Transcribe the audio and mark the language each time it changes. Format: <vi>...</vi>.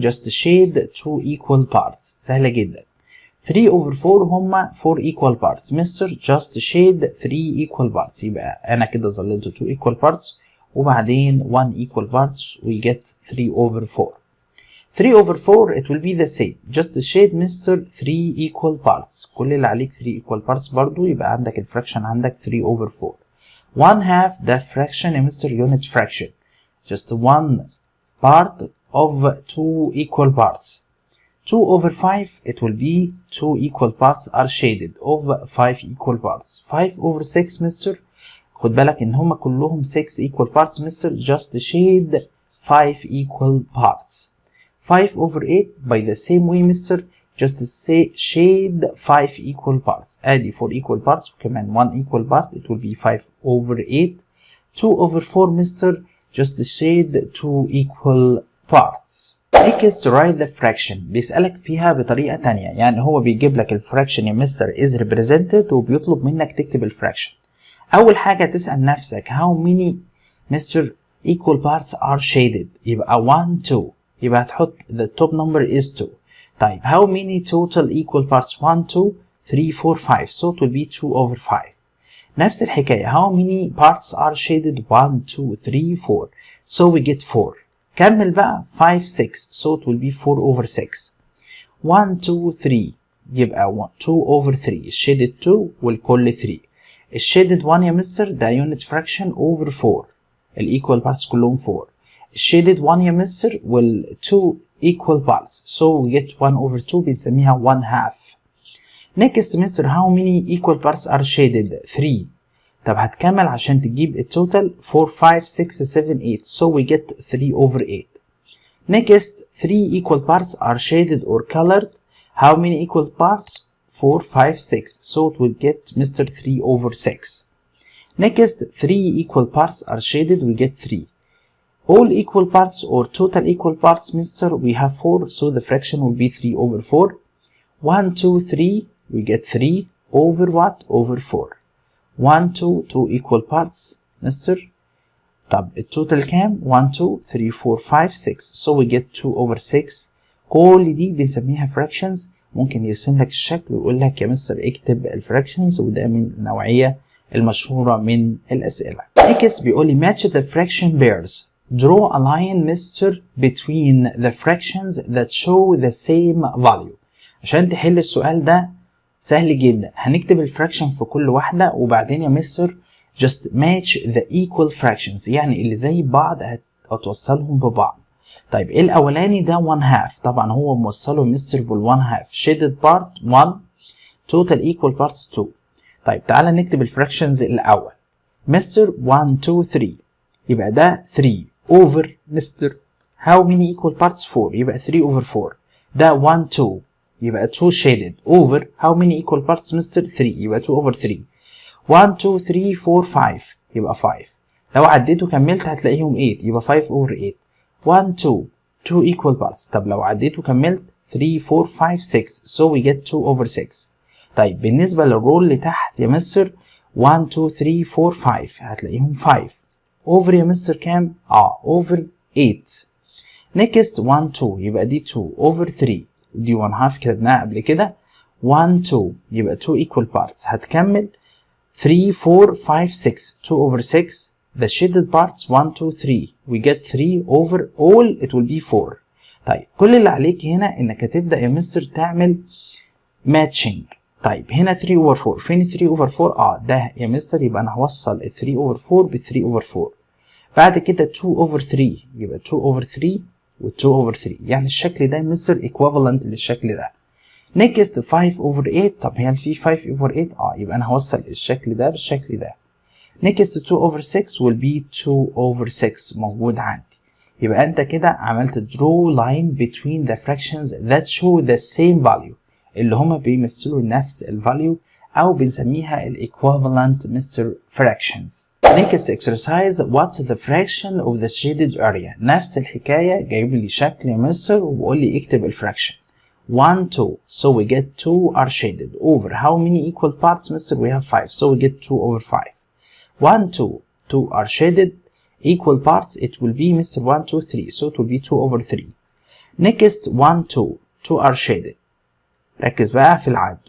<en>just shade 2 equal parts</en> <ar>سهلة جدا.</ar> <en>3 over 4 هما 4 equal parts Mr. just shade 3 equal parts</en> <ar>يبقى أنا كده ظللت</ar> <en>2 equal parts وبعدين 1 equal parts we get 3 over 4. 3 over 4 it will be the same just shade Mr. 3 equal parts</en> <ar>كل اللي عليك</ar> <en>3 equal parts</en> <ar>برضو يبقى عندك الفراكشن عندك</ar> <en>3 over 4. 1 half ده fraction يا Mr. unit fraction just one part of 2 equal parts. 2 over 5 it will be 2 equal parts are shaded of 5 equal parts. 5 over 6 Mr.</en> <ar>خد بالك ان هما كلهم</ar> <en>6 equal parts Mr. just shade 5 equal parts. 5 over 8 by the same way Mr. just say shade 5 equal parts ادي 4 equal parts وكمان 1 equal part it will be 5 over 8. 2 over 4 Mr. just shade 2 equal parts. next write the fraction</en> <ar>بيسألك فيها بطريقة تانية يعني هو بيجيب لك الفراكشن يا مستر</ar> <en>is represented</en> <ar>وبيطلب منك تكتب الفراكشن. أول حاجة تسأل نفسك</ar> <en>how many Mr. equal parts are shaded يبقى 1 2</en> <ar>يبقى هتحط</ar> <en>the top number is 2. طيب how many total equal parts 1 2 3 4 5 so it will be 2 over 5.</en> <ar>نفس الحكاية</ar> <en>how many parts are shaded 1 2 3 4 so we get 4.</en> <ar>كمل بقى</ar> <en>5 6 so it will be 4 over 6. 1 2 3 يبقى 2 over 3 shaded 2 والكل 3. shaded 1 يا مستر ده unit fraction over 4 equal parts كلهم 4. shaded 1 يا مستر وال 2 equal parts so we get 1 over 2</en> <ar>بنسميها</ar> <en>1 half. next mister how many equal parts are shaded 3.</en> <ar>طب هتكمل عشان تجيب التوتال</ar> <en>4 5 6 7 8 so we get 3 over 8. next 3 equal parts are shaded or colored how many equal parts 4 5 6, so it will get Mr. 3 over 6. Next, 3 equal parts are shaded, we get 3. All equal parts or total equal parts, Mr. we have 4, so the fraction will be 3 over 4. 1 2 3, we get 3 over what? Over 4. 1 2 2 equal parts, Mr.</en> <ar>طب التوتال كام؟</ar> <en>1 2 3 4 5 6, so we get 2 over 6.</en> <ar>كل دي بنسميها fractions. ممكن يرسم لك الشكل ويقول لك يا مستر اكتب الفراكشنز، وده من النوعية المشهورة من الأسئلة.</ar> <en>next</en> <ar>بيقول لي</ar> <en>match the fraction pairs. Draw a line, Mr. between the fractions that show the same value.</en> <ar>عشان تحل السؤال ده سهل جدا، هنكتب الفراكشن في كل واحدة وبعدين يا مستر</ar> <en>just match the equal fractions،</en> <ar>يعني اللي زي بعض هتوصلهم ببعض. طيب ايه الاولاني ده 1 half، طبعا هو موصله مستر بال1 half</ar> <en>shaded part 1 total equal parts 2.</en> <ar>طيب تعالى نكتب الفراكشنز الاول.</ar> <en>Mister 1 2 3 يبقى ده 3 over mister how many equal parts 4 يبقى 3 over 4. ده 1 2 يبقى 2 shaded over how many equal parts mister 3 يبقى 2 over 3.</en> <ar>1 2 3 4 5 يبقى 5. لو عديت وكملت هتلاقيهم 8 يبقى 5 over 8.</ar> <en>1 2 equal parts.</en> <ar>طب لو عديت وكملت</ar> <en>3 4 5 6, so we get 2 over 6.</en> <ar>طيب بالنسبة للرول اللي تحت يا مستر 1 2 3 4 5 هتلاقيهم 5 over يا مستر كام؟ over 8. next 1 2 يبقى دي 2 over 3 دي 1 half كتبناها قبل كده.</ar> <en>1 2 يبقى 2 equal parts.</en> <ar>هتكمل 3 4 5 6 2 over 6.</ar> <en>the shaded parts 1 2 3 we get 3 over all it will be 4.</en> <ar>طيب كل اللي عليك هنا انك هتبدأ يا مستر تعمل matching. طيب هنا 3 over 4 فين 3 over 4؟ ده يا مستر يبقى انا هوصل ال 3 over 4 بال 3 over 4. بعد كده 2 over 3 يبقى 2 over 3 و 2 over 3، يعني الشكل ده يا مستر equivalent للشكل ده.</ar> <en>next 5 over 8.</en> <ar>طب هل في 5 over 8؟ يبقى انا هوصل الشكل ده بالشكل ده.</ar> <en>next 2 over 6 will be 2 over 6</en> <ar>موجود عندي. يبقى انت كده عملت</ar> <en>draw line between the fractions that show the same value</en> <ar>اللي هما بيمثلوا نفس الفاليو او بنسميها ال equivalent Mr. fractions.</ar> <en>next exercise what's the fraction of the shaded area.</en> <ar>نفس الحكاية، جايب لي شكل يا مستر وبقول لي اكتب الفراكشن.</ar> <en>1 2 so we get 2 are shaded over how many equal parts Mr. we have 5 so we get 2 over 5. 1 2 are shaded equal parts it will be Mr. 1 2 3 so it will be 2 over 3. next 1 2 are shaded.</en> <ar>ركز بقى في العد.</ar>